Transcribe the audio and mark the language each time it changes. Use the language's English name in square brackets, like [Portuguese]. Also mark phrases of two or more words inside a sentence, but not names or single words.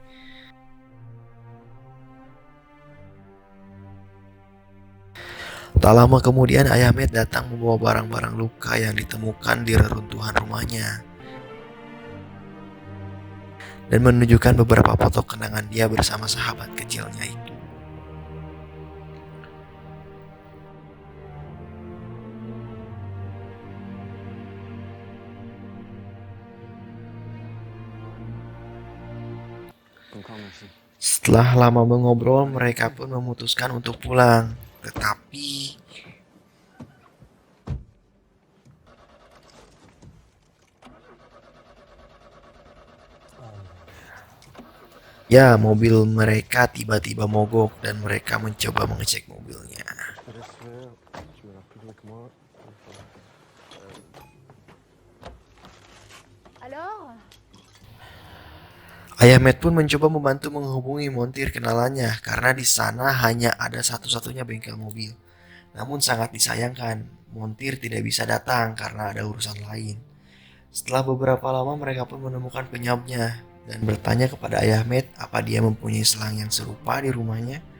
[Indonesian] Tak lama kemudian ayah Matt datang membawa barang-barang Luka yang ditemukan di reruntuhan rumahnya dan menunjukkan beberapa foto kenangan dia bersama sahabat kecilnya itu. [French] Encore merci. [Indonesian] Setelah lama mengobrol, mereka pun memutuskan untuk pulang. Tetapi ya, mobil mereka tiba-tiba mogok dan mereka mencoba mengecek mobilnya. [French] Je te laisse faire. Tu vas plus loin que moi. Alors? [Indonesian] Ayah Matt pun mencoba membantu menghubungi montir kenalannya karena di sana hanya ada satu-satunya bengkel mobil. Namun sangat disayangkan, montir tidak bisa datang karena ada urusan lain. Setelah beberapa lama mereka pun menemukan penyebabnya dan bertanya kepada Ayah Matt apa dia mempunyai selang yang serupa di rumahnya.